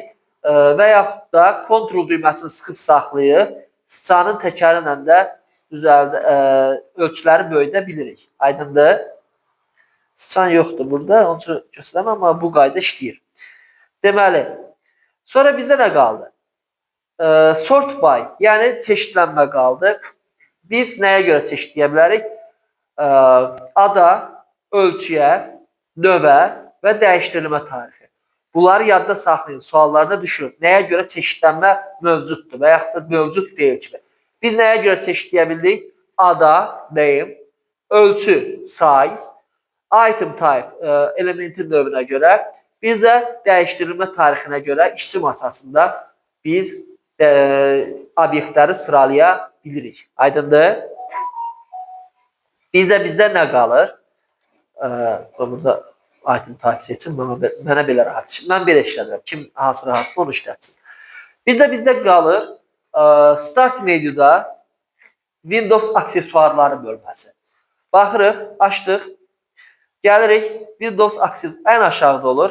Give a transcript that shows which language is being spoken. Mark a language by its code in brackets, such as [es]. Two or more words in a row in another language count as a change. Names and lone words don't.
[az] Və yaxud da Ctrl düyməsini sıxıb saxlayıb, sıçanın təkəri ilə də ölçüləri böyüdə bilirik. Aydındır? Sıçan yoxdur burada, onun üçün göstərəm, amma bu qayda işləyir. Deməli, sonra bizdə nə qaldı? [en] Sort by, [az] yəni çeşidlənmə qaldı. Biz nəyə görə çeşidləyə bilərik? Ada, ölçüyə, növə və dəyişdirilmə tarixi. Bunları yadda saxlayın, suallarda düşür. Nəyə görə çeşidlənmə mövcuddur və yaxud da mövcud deyil kimi. Biz nəyə görə çeşidləyə bildik? Ada, name, ölçü, [en] size, item type, [az] elementin növünə görə, bir də dəyişdirilmə tarixinə görə işçi masasında biz obyektləri sıralaya bilirik. Aydındır? Bizdə nə qalır? Burada [en] item type [az] seçin, mənə belə rahat. Mən belə işlədirəm. Kim hansı rahatdır, onu işlətsin. Bir də bizdə qalır Start menyuda Windows aksesuarları bölməsi. Baxırıq, açdıq. Gəlirik, Windows aksesuarı ən aşağıda olur.